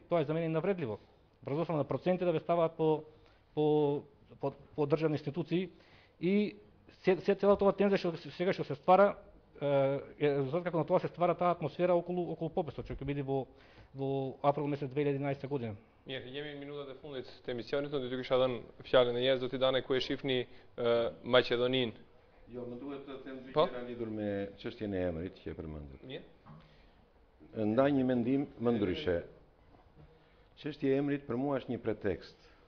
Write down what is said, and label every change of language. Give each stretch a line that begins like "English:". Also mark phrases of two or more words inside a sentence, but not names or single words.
Macedonian: Тоа е за мене навредливо. Врз основа на проценти да ве ставаат по државни институции и целата ова тензија што се ствара резултат како на тоа се ствара таа атмосфера околу пописот, што ќе биде во април месец 2011 година.
Albanian: Mirë, jemi në minutat e fundit të emisionit, do t'ju kisha dhënë fjalën e njerëz, do t'i dane ku e shifni Maqedoninë. Jo, më duhet të them dy Po? gjëra lidhur me çështjen e emrit që e përmendët. Mirë. Ndaj një mendim më ndryshe. Çështja e emrit për mua është një pretekst.